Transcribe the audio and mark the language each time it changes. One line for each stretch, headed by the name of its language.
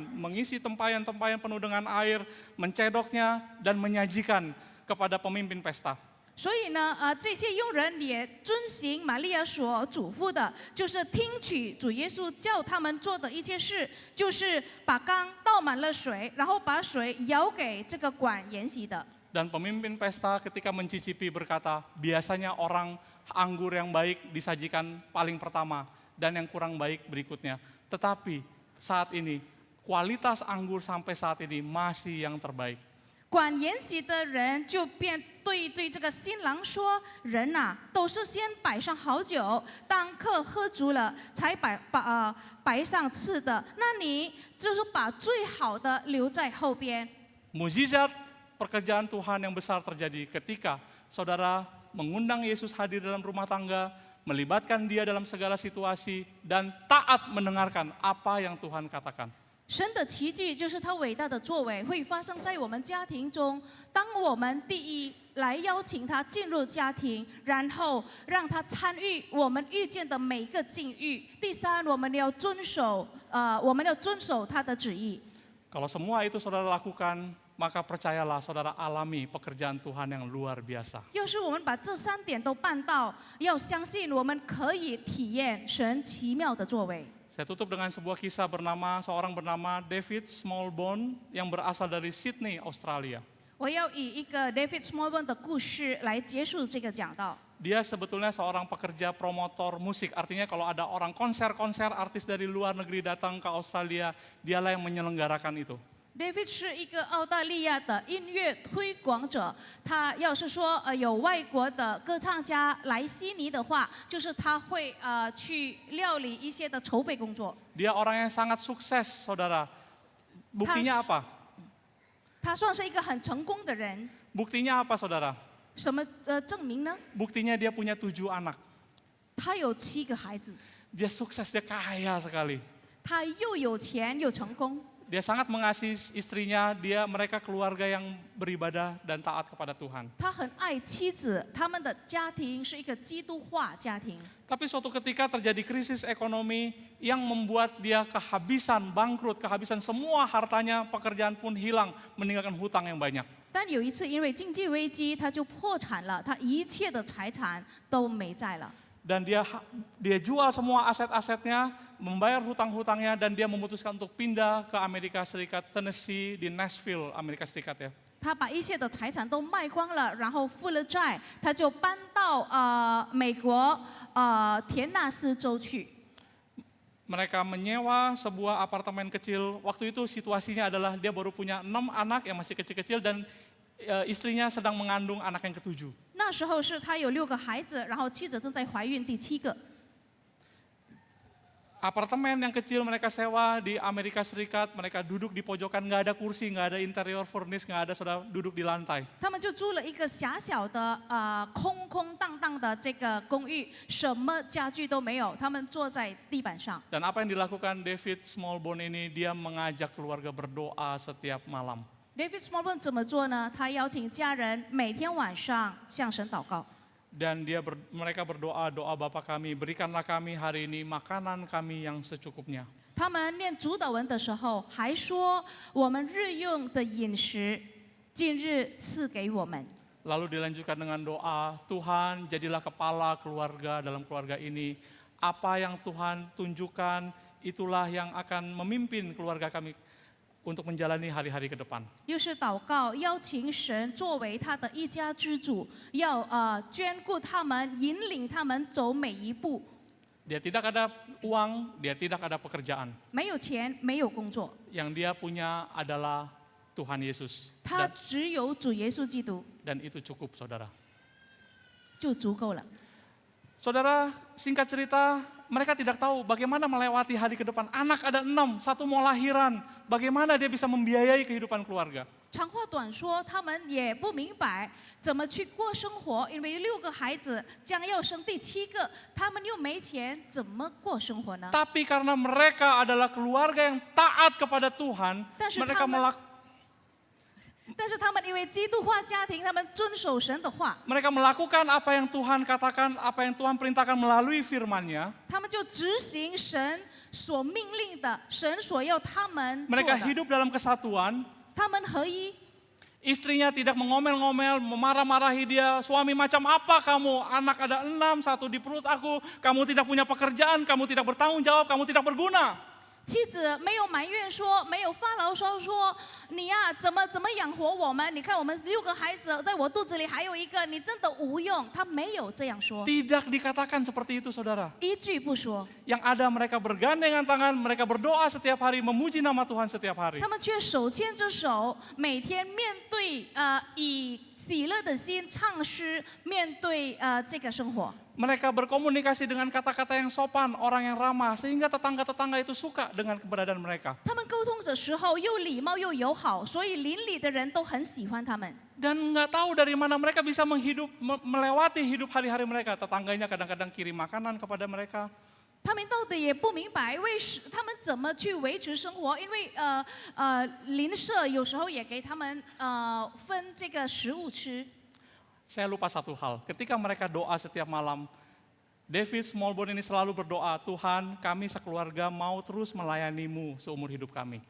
Indonesian: Mengisi tempayan-tempayan penuh dengan air, mencedoknya, dan menyajikan kepada pemimpin pesta.
Chinese: 所以呢，这些佣人也遵行玛利亚所嘱咐的，就是听取主耶稣叫他们做的一切事，就是把缸倒满了水，然后把水舀给这个管筵席的。
Indonesian: Dan pemimpin pesta ketika mencicipi berkata, biasanya orang anggur yang baik disajikan paling pertama dan yang kurang baik berikutnya. Tetapi saat ini kualitas anggur sampai saat ini masih yang terbaik.
Chinese: 管筵席的人就便对这个新郎说：“人呐、都是先摆上好酒，当客喝足了，才摆上次的。那你就是把最好的留在后边。”
Indonesian: Mujizat pekerjaan Tuhan yang besar terjadi ketika saudara mengundang Yesus hadir dalam rumah tangga, melibatkan dia dalam segala situasi, dan taat mendengarkan apa yang Tuhan katakan.
Chinese: 神的奇迹就是他伟大的作为会发生在我们家庭中。当我们第一来邀请他进入家庭，然后让他参与我们遇见的每一个境遇。第三，我们要遵守他的旨意。
Indonesian: Kalau semua itu saudara lakukan, maka percayalah saudara alami pekerjaan Tuhan yang luar biasa.
Chinese: 要是我们把这三点都办到，要相信我们可以体验神奇妙的作为。
Indonesian: Saya tutup dengan sebuah kisah seorang bernama David Smallbone yang berasal dari Sydney, Australia.
Chinese: 我要以一个 David Smallbone 的故事来结束这个讲道。
Indonesian: Dia sebetulnya seorang pekerja promotor musik. Artinya kalau ada orang konser-konser artis dari luar negeri datang ke Australia, dialah yang menyelenggarakan itu.
Chinese: David 是一个澳大利亚的音乐推广者，他要是说有外国的歌唱家来悉尼的话，就是他会去料理一些的筹备工作。
Indonesian: Dia orang yang sangat sukses, saudara. Buktinya apa?
Chinese: 他算是一个很成功的人。
Indonesian: Buktinya apa, saudara?
Chinese: 什么证明呢？
Indonesian: Buktinya dia punya 7 anak.
Chinese: 他有7个孩子，
Indonesian: Dia sukses, dia kaya sekali.
Chinese: 他又有钱又成功。
Indonesian: Dia sangat mengasihi istrinya, mereka keluarga yang beribadah dan taat kepada Tuhan.
Chinese: 他很爱妻子，他们的家庭是一个基督化家庭。
Indonesian: Tapi suatu ketika terjadi krisis ekonomi yang membuat dia kehabisan, bangkrut, kehabisan semua hartanya, pekerjaan pun hilang, meninggalkan hutang yang banyak.
Chinese: 但有一次因为经济危机，他就破产了，他一切的财产都没在了。
Indonesian: Dan dia jual semua aset-asetnya, membayar hutang-hutangnya, dan dia memutuskan untuk pindah ke Amerika Serikat, Tennessee di Nashville, Amerika Serikat ya.
Chinese: 他把一切的财产都卖光了，然后付了债，他就搬到美国田纳斯州去。
Indonesian: Mereka menyewa sebuah apartemen kecil. Waktu itu situasinya adalah dia baru punya 6 anak yang masih kecil-kecil dan istrinya sedang mengandung anak yang ke-7.
Chinese: 那时候是他有6个孩子，然后妻子正在怀孕第7个。
Indonesian: Apartemen yang kecil mereka sewa di Amerika Serikat, mereka duduk di pojokan, nggak ada kursi, nggak ada interior furnish, nggak ada, saudara, duduk di lantai.
Chinese: 他们就租了一个狭小的空空荡荡的这个公寓，什么家具都没有，他们坐在地板上。
Indonesian: Dan apa yang dilakukan David Smallbone ini, dia mengajak keluarga berdoa setiap malam.
Chinese: David Smallbone 怎么做呢？他邀请家人每天晚上向神祷告。
Indonesian: Dan mereka berdoa, doa Bapa kami, berikanlah kami hari ini makanan kami yang secukupnya.
Chinese: 他们念主祷文的时候，还说我们日用的饮食，今日赐给我们。
Indonesian: Lalu dilanjutkan dengan doa, Tuhan jadilah kepala keluarga dalam keluarga ini. Apa yang Tuhan tunjukkan, itulah yang akan memimpin keluarga kami untuk menjalani hari-hari ke depan.
Chinese: 又是祷告，邀请神作为他的一家之主，要眷顾他们，引领他们走每一步。
Indonesian: Dia tidak ada uang, dia tidak ada pekerjaan.
Chinese: 没有钱，没有工作，
Indonesian: Yang dia punya adalah Tuhan Yesus.
Chinese: 他只有主耶稣基督
Indonesian: Dan itu cukup, saudara.
Chinese: 就足够了。
Indonesian: Saudara, singkat cerita, mereka tidak tahu bagaimana melewati hari ke depan. Anak ada 6, 1 mau lahiran. Bagaimana dia bisa membiayai kehidupan keluarga.
Chinese: 长话短说，他们也不明白怎么去过生活，因为6个孩子将要生第7个，他们又没钱，怎么过生活呢？
Indonesian: Tapi karena mereka adalah keluarga yang taat kepada Tuhan, Tapi mereka melakukan
Chinese: 但是他们因为基督化家庭，他们遵守神的话，
Indonesian: mereka melakukan apa yang Tuhan katakan, apa yang Tuhan perintahkan melalui firman-Nya.
Chinese: 他们就执行神所命令的，神所要他们做
Indonesian: Mereka hidup dalam kesatuan.
Chinese: 他们合一，
Indonesian: Istrinya tidak mengomel-ngomel, memarah-marahi dia. Suami macam apa kamu? Anak ada 6, 1 di perut aku. Kamu tidak punya pekerjaan, kamu tidak bertanggung jawab, kamu tidak berguna.
Chinese: 妻子没有埋怨说，没有发牢骚说，你呀、怎么养活我们？你看我们6个孩子，在我肚子里还有一个，你真的无用。他没有这样说，
Indonesian: Tidak dikatakan seperti itu, saudara.
Chinese: 一句不说。
Indonesian: Yang ada mereka bergandengan tangan, mereka berdoa setiap hari, memuji nama Tuhan setiap hari.
Chinese: 他们却手牵着手，每天面对以喜乐的心唱诗，面对这个生活。
Indonesian: Mereka berkomunikasi dengan kata-kata yang sopan, orang yang ramah, sehingga tetangga-tetangga itu suka dengan keberadaan mereka.
Chinese: 他们沟通的时候又礼貌又友好，所以邻里的人都很喜欢他们。
Indonesian: Dan nggak tahu dari mana mereka bisa melewati hidup hari-hari mereka. Tetangganya kadang-kadang kirim makanan kepada mereka.
Chinese: 他们到底也不明白他们怎么去维持生活，因为邻舍有时候也给他们分这个食物吃。
Indonesian: Saya lupa satu hal, ketika mereka doa setiap malam, David Smallbone ini selalu berdoa, Tuhan kami sekeluarga mau terus melayanimu seumur hidup kami.